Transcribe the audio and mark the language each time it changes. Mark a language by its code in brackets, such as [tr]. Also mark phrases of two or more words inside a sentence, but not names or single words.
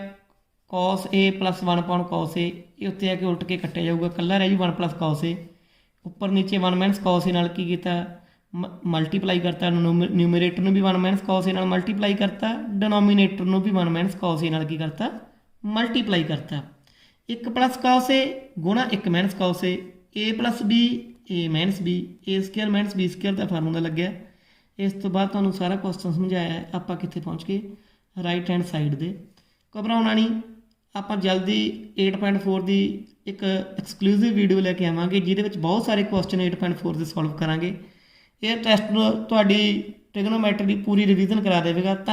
[pa] cos A + 1 / cos A ਇਹ ਉੱਤੇ ਆ ਕੇ ਉਲਟ ਕੇ ਕੱਟਿਆ ਜਾਊਗਾ, ਇਕੱਲਾ ਰਹਿ ਜੂ 1 + cos A। ਉੱਪਰ ਨੀਚੇ 1 - cos A ਨਾਲ ਕੀ ਕੀਤਾ? ਮਲਟੀਪਲਾਈ ਕਰਤਾ। ਨਿਊਮਰੇਟਰ ਨੂੰ ਵੀ 1 - cos A ਨਾਲ ਮਲਟੀਪਲਾਈ ਕਰਤਾ, ਡਿਨੋਮੀਨੇਟਰ ਨੂੰ ਵੀ 1 - cos A ਨਾਲ ਕੀ ਕਰਤਾ? ਮਲਟੀਪਲਾਈ ਕਰਤਾ। 1 + cos A ਗੁਣਾ 1 - cos A A + B A - B A² - B² ਦਾ ਫਾਰਮੂਲਾ ਲੱਗਿਆ। ਇਸ ਤੋਂ ਬਾਅਦ ਤੁਹਾਨੂੰ ਸਾਰਾ ਕੁਐਸਚਨ ਸਮਝਾਇਆ। ਆਪਾਂ ਕਿੱਥੇ ਪਹੁੰਚ ਗਏ? [en] right hand side [pa] ਦੇ। ਘਬਰਾਉਣਾ ਨਹੀਂ, ਆਪਾਂ ਜਲਦੀ 8.4 ਦੀ ਇੱਕ [en] exclusive video [pa] ਲੈ ਕੇ ਆਵਾਂਗੇ ਜਿਹਦੇ ਵਿੱਚ ਬਹੁਤ ਸਾਰੇ ਕੁਐਸਚਨ 8.4 ਦੇ ਸੋਲਵ ਕਰਾਂਗੇ। ਇਹ ਟੈਸਟ ਤੁਹਾਡੀ ਟ੍ਰਿਗਨੋਮੈਟਰੀ ਦੀ ਪੂਰੀ ਰਿਵੀਜ਼ਨ ਕਰਾ ਦੇਵੇਗਾ।